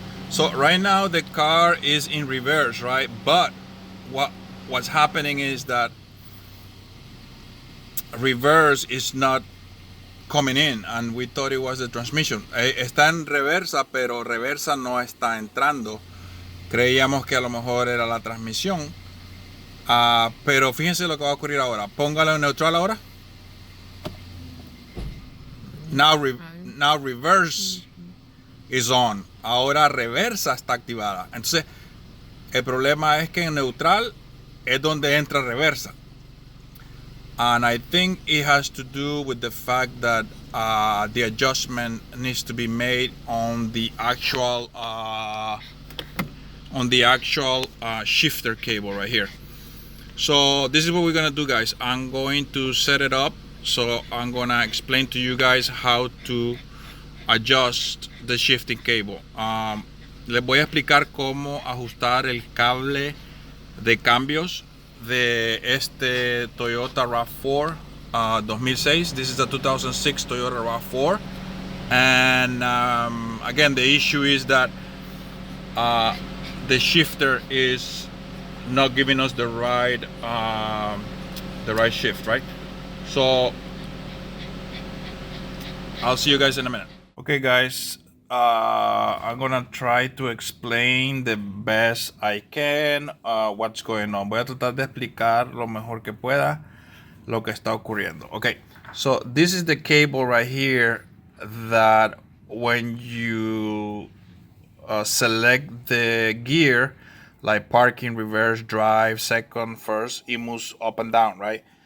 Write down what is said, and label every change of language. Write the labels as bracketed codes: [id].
[en] So right now the car is in reverse, right? But what's happening is that reverse is not coming in and we thought it was the transmission. [es] Está en reversa, pero reversa no está entrando. Creíamos que a lo mejor era la transmisión. Pero fíjense lo que va a ocurrir ahora. Póngalo en neutral ahora. [en] Now reverse is on. [es] Ahora reversa está activada. Entonces, el problema es que en neutral es donde entra reversa. [en] And I think it has to do with the fact that the adjustment needs to be made on the actual shifter cable right here. So this is what we're gonna do, guys. I'm going to set it up. So I'm gonna explain to you guys how to adjust the shifting cable. [es] Les voy a explicar cómo ajustar el cable de cambios de este Toyota RAV4 2006. [en] This is the 2006 Toyota RAV4, and again the issue is that the shifter is not giving us the right shift, right? So I'll see you guys in a minute. Okay, guys, I'm gonna try to explain the best I can what's going on. [es] Voy a tratar de explicar lo mejor que pueda lo que está ocurriendo. [en] Okay, so this is the cable right here that when you select the gear, like parking, reverse, drive, second, first, it moves up and down, right?